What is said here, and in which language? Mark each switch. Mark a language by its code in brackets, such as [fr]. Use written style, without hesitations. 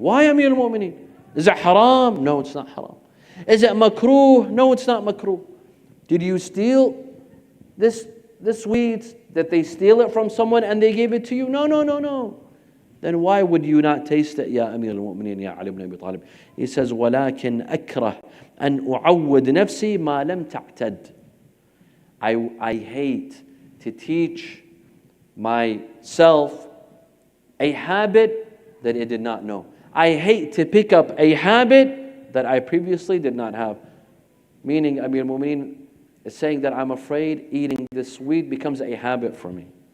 [en] Why, Amir al-Mu'mineen? Is it haram? No, it's not haram. Is it makruh? No, it's not makruh. Did you steal this sweets? Did they steal it from someone and they gave it to you? No. Then why would you not taste it, Ya Amir al-Mu'mineen, Ya Ali ibn Abi Talib? He says, [ar] وَلَكِنْ أَكْرَهْ أَنْ أُعَوِّدْ نَفْسِي مَا لَمْ تَعْتَدْ. [en] I hate to teach myself a habit that it did not know. I hate to pick up a habit that I previously did not have. Meaning, Amir al-Mu'mineen is saying that I'm afraid eating this sweet becomes a habit for me.